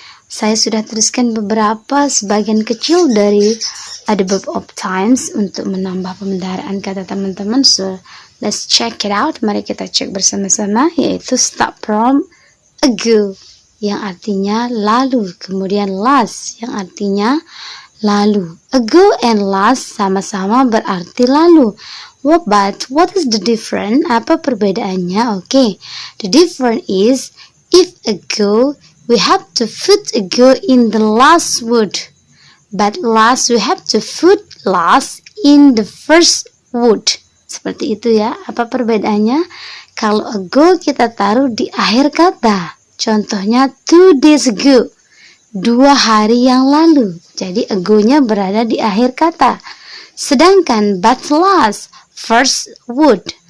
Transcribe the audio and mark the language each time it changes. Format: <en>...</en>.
<id>Saya sudah tuliskan sebagian kecil dari adverb of times untuk menambah pemeliharaan kata teman-teman.</id> <en>So, let's check it out.</en> <id>Mari kita cek bersama-sama, yaitu</id> <en>start from</en> <id>ago yang artinya lalu, kemudian last yang artinya lalu. Ago and last sama-sama berarti lalu.</id> <en>But what is the difference?</en> <id>Apa perbedaannya?</id> <en>Okay, the difference is if ago we have to put ago in the last word, but last we have to put last in the first word.</en> <id>Seperti itu ya. Apa perbedaannya? Kalau ago kita taruh di akhir kata. Contohnya</id> <en>2 days ago,</en> <id>2 hari yang lalu. Jadi ago-nya berada di akhir kata. Sedangkan</id> <en>but last, first word.</en>